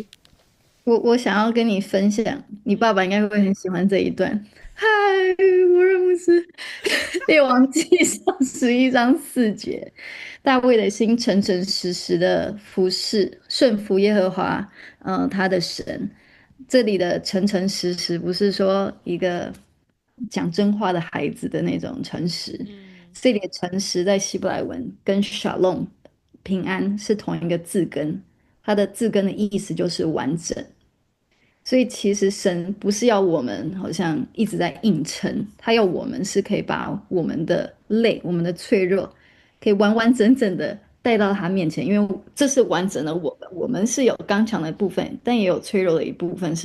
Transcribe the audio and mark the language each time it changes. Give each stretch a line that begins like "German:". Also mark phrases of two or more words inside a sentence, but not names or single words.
Chinese: 我想要跟你分享你爸爸应該會很喜歡這一段嗨我認不是列王記上11章4節大衛的心誠誠實實的服侍順服耶和華他的神這裡的誠誠實實不是說一個講真話的孩子的那種誠實這裡的誠實在希伯來文跟 shalom 平安是同一個字根它的字根的意思就是完整所以其實神不是要我們好像一直在硬撐他要我們是可以把我們的累我們的脆弱可以完完整整的帶到他面前因为這是完整的我們是有剛強的部分但也有脆弱的一部分